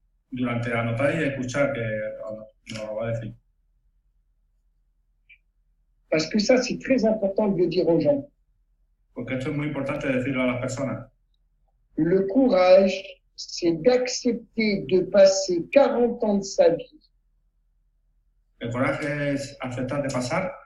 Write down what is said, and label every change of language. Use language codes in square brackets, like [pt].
[es] Durante anotar y escuchar, que nos lo va a decir. [fr] Parce que ça, c'est très important de le dire aux gens. [es] Porque esto es muy importante decirlo a las personas. [fr] Le courage, c'est d'accepter de passer 40 ans de sa vie. [es] El coraje es aceptar de pasar.